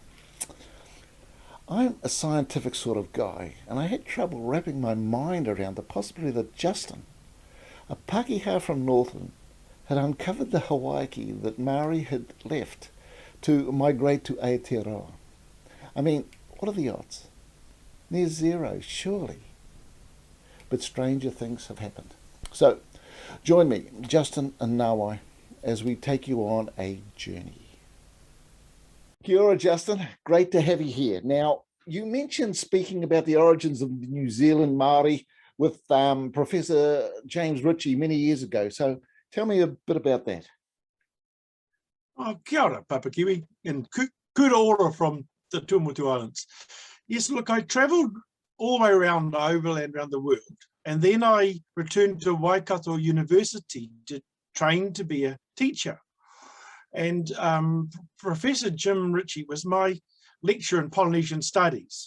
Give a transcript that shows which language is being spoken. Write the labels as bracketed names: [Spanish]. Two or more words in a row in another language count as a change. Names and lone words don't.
[English] I'm a scientific sort of guy, and I had trouble wrapping my mind around the possibility that Justin, a Pākehā from Northland, had uncovered the Hawaiiki that Maori had left to migrate to Aotearoa. I mean, what are the odds? Near zero, surely. But stranger things have happened. So, join me, Justin and Ngawai, as we take you on a journey. [Māori] Kia ora, [English] Justin. Great to have you here. Now, you mentioned speaking about the origins of New Zealand Māori with Professor James Ritchie many years ago. So, tell me a bit about that. Oh, [Māori] kia ora, [English] Papakiwi, and [Māori] kura ora [English] from the Tuamaotu Islands. Yes, look, I travelled all the way around overland around the world, and then I returned to Waikato University to train to be a teacher. And Professor Jim Ritchie was my lecturer in Polynesian Studies.